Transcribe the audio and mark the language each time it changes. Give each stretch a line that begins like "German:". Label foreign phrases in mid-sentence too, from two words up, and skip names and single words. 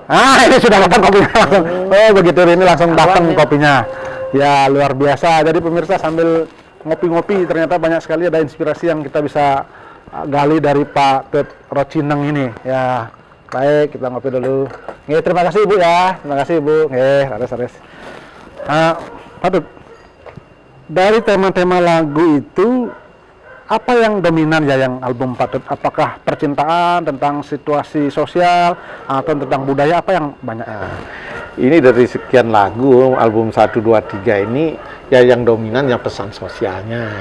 Indonesian: Ini sudah datang kopinya langsung. Oh begitu, ini langsung datang kopinya. Ya luar biasa. Jadi pemirsa sambil ngopi-ngopi, ternyata banyak sekali ada inspirasi yang kita bisa gali dari Pak Tut Rocineng ini. Ya. Baik, kita ngopi dulu. Terima kasih Ibu ya. Terima kasih Ibu. Rares. Pak Tut, dari tema-tema lagu itu apa yang dominan ya yang album Pak Tut? Apakah percintaan, tentang situasi sosial, atau tentang budaya, apa yang banyak? Ini dari sekian lagu, album 1, 2, 3 ini ya yang dominan yang pesan sosialnya.